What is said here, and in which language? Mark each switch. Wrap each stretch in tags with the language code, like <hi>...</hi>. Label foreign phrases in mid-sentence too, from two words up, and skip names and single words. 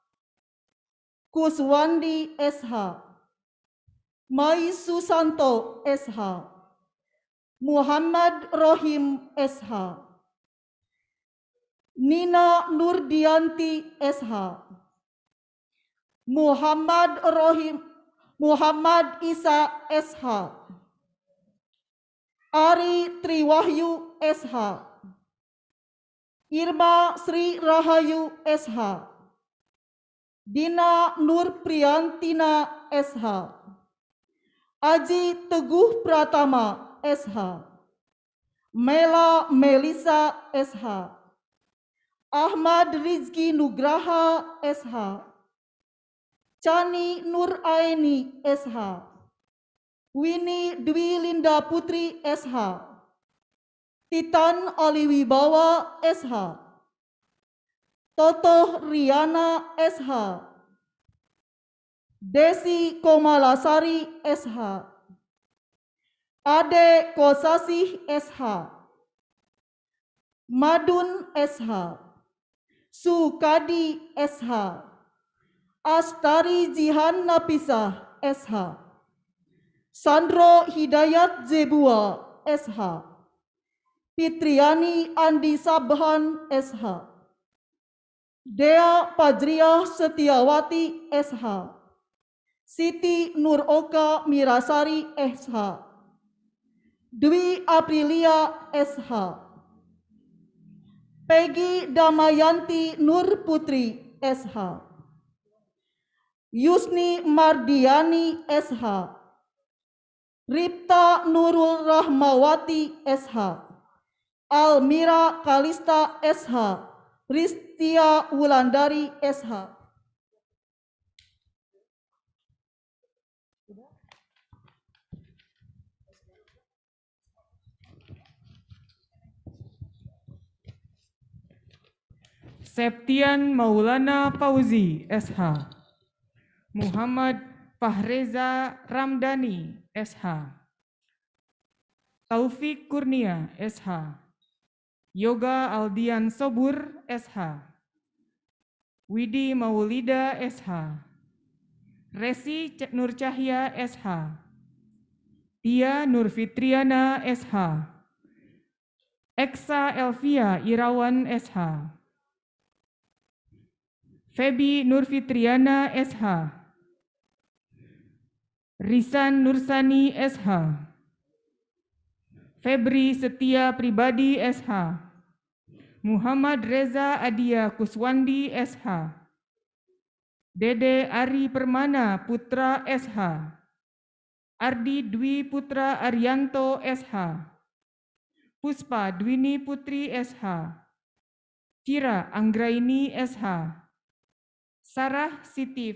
<id>Kuswandi SH, Mai Susanto SH, Muhammad Rohim SH, Nina Nurdianti SH, Muhammad Isa SH, Ari Triwahyu SH, Irma Sri Rahayu SH, Dina Nur Priyantina SH, Aji Teguh Pratama SH, Mela Melisa SH, Ahmad Rizki Nugraha SH, Chani Nur Aini SH, Winnie Dwi Linda Putri SH, Titan Aliwibawa SH, Toto Riana SH, Desi Komalasari SH, Ade Kosasih SH, Madun SH, Sukadi SH, Astari Jihan Napisah SH, Sandro Hidayat Zebua SH, Fitriani Andi Sabhan SH, Dea Fajriah Setiawati SH, Siti Nur Oka Mirasari SH, Dwi Aprilia SH, Peggy Damayanti Nur Putri SH, Yusni Mardiani SH, Ripta Nurul Rahmawati SH, Almira Kalista SH, Ristia Wulandari SH. Septian Maulana Fauzi SH, Muhammad Fahreza Ramdhani SH, Taufik Kurnia SH, Yoga Aldian Sobur SH, Widi Maulida SH, Resi Nur Cahya SH, Tia Nur Fitriana SH, Eksa Elvia Irawan SH, Febi Nur Fitriana SH, Risan Nursani SH, Febri Setia Pribadi SH, Muhammad Reza Adia Kuswandi SH, Dede Ari Permana Putra SH, Ardi Dwi Putra Arianto SH, Puspa Dwini Putri SH, Cira Anggraini SH, Sarah Siti</id>